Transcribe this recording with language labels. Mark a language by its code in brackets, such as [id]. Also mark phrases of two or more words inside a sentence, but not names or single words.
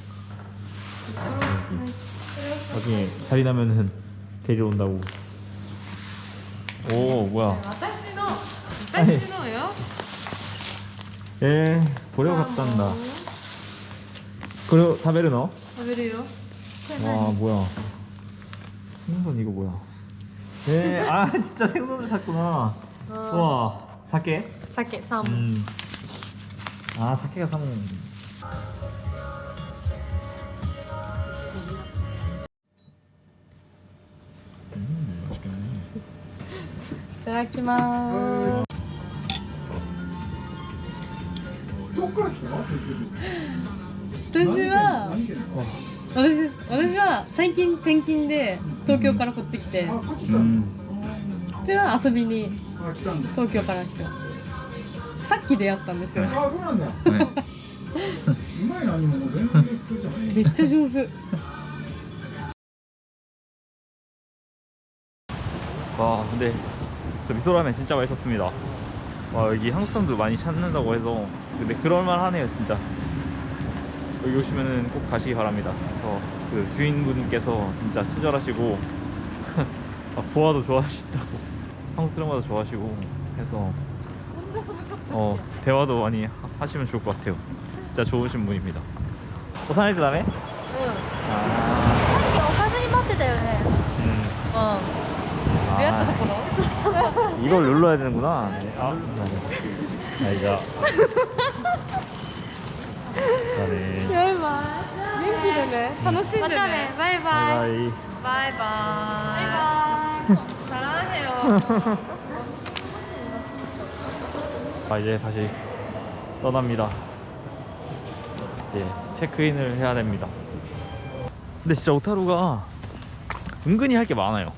[ko] 나중에 자리 나면은 데리러 온다고. 오, 뭐야? [ja] 私のよ。 [ko] 보려 갔단다. 그리고 다베르 너? [ja] 食べるよ。 [ko] 와, 뭐야? 생선 이거 뭐야? 진짜 생선을 샀구나. 와, 사케? [ja] 酒サーモン。 [ko] 사케가 사먹는. 맛있겠네. [ja] いただきます。私は最近転勤で東京からこっち来て、こっちは遊びに東京から来て、さっき出会ったんですよ。そうなんだよ。うまいな、今もう全然普通じゃん。めっちゃ上手。 [ko] 와, 근데 저 미소라면 진짜 맛있었습니다. 와, 여기 한국 사람도 많이 찾는다고 해서 근데 그럴만하네요 진짜. 여기 오시면은 꼭 가시기 바랍니다. 그 주인분께서 진짜 친절하시고 보아도 좋아하신다고, 한국 드라마도 좋아하시고 해서 대화도 많이 하시면 좋을 것 같아요. 진짜 좋으신 분입니다. 오사나이트 다음에? [ja] うん。さっきおかずに待ってたよね。出会ったところ？ [ko] 이걸 눌러야 되는구나. 네. 자. 네. [ja] バイバイ。元気でね。楽しんでね。またね。バイバイ。 [ko] 바이바이. [ja] バイバイ。 [ko] 사랑해요. 이제 다시 떠납니다. 이제 체크인을 해야 됩니다. 근데 진짜 오타루가 은근히 할 게 많아요.